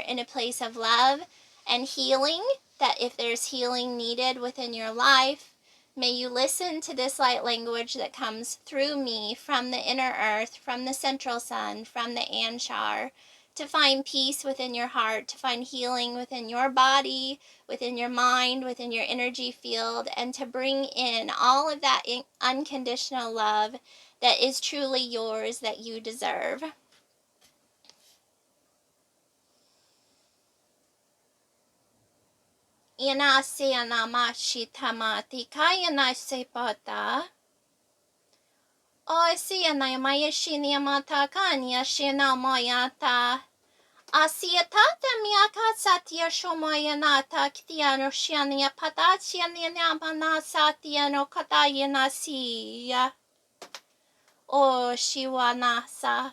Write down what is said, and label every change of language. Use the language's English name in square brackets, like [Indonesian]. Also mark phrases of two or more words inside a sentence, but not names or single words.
[English] in a place of love and healing, that if there's healing needed within your life, may you listen to this light language that comes through me from the inner earth, from the central sun, from the Anshar, to find peace within your heart, to find healing within your body, within your mind, within your energy field, and to bring in all of that unconditional love that is truly yours, that you deserve. Ina se anamashi tamati kayana se pata. O se anamaya shinyamata kanya shinamayata. Asiatata miaka satya shomayanata ktiano shania patatsiana mana satyano katayana siya. O shiwanasa.